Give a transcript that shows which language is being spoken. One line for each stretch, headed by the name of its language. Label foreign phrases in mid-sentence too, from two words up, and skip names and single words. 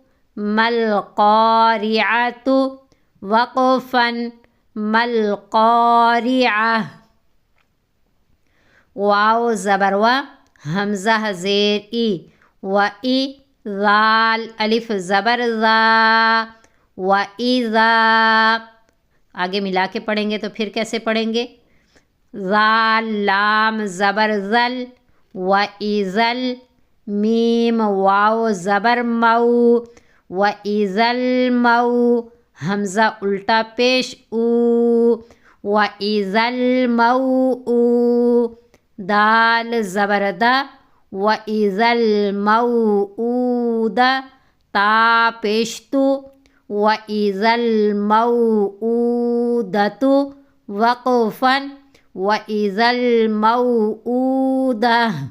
Urdu: ملقارعۃ، وقفن، ملقارعہ، واو زبر و، حمزہ زیر ای، و ای، ذال الف زبر ذا، و اذا۔ آگے ملا کے پڑھیں گے تو پھر کیسے پڑھیں گے؟ ذال لام زبر ذل، و ایذل، میم واو زبر مو، و ایذل مو، حمزہ الٹا پیش او، و ایذل موء، دال زبر دا، و ایذل موءودہ، تا پیشتو، و ایذل موءودۃ، وقفن، و ایذل موءودہ،